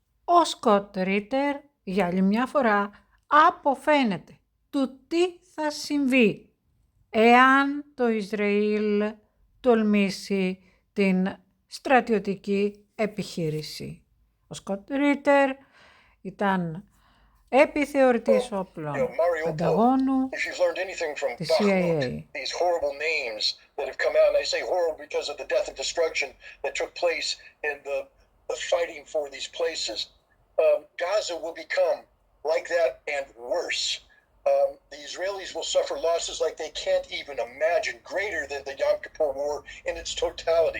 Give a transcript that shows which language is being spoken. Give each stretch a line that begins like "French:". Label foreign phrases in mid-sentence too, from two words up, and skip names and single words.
Greek: Ο Σκοτ Ρίτερ για άλλη μια φορά αποφαίνεται του τι θα συμβεί εάν το Ισραήλ τολμήσει την στρατιωτική επιχείρηση. Ο Σκοτ Ρίτερ ήταν επιθεωρητής όπλων του Πενταγώνου της CIA.
English: These horrible names that have come out, and I say horrible because of the death and destruction that took place in the fighting for these places. Gaza will become like that and worse. The Israelis will suffer losses like they can't even imagine, greater than the Yom Kippur War in its totality.